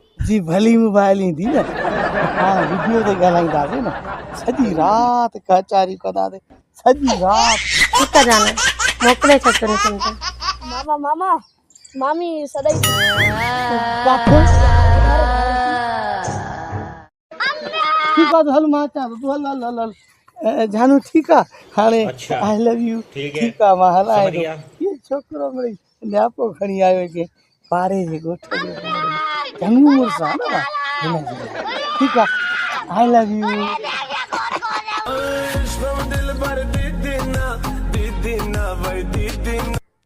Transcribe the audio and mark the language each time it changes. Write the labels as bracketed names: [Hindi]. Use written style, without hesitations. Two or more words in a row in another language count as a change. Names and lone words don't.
[Sindhi] जी भली मोबाइल ईंदी न हाणे वीडियो ते ॻाल्हाईंदासीं न, सॼी राति कचारियूं कंदासीं सॼी राति। ठीकु आहे जानू, मोकिले छॾ तुंहिंजी सिम ते। मामा मामा मामी सदाई ठीकु आहे हल मां अचां थो तूं हल हल हल हल जानू ठीकु आहे हाणे [English] I love you [Sindhi] ठीकु आहे मां हलाए थो। इहो छोकिरो मिड़ई नियापो खणी आयो के पारे जे ॻोठ जो चङो मुड़ुसु आहे न हिनजी। ठीकु आहे [English] I love you. [Hindi] दिल भर दीदी ना भाई दीदी ना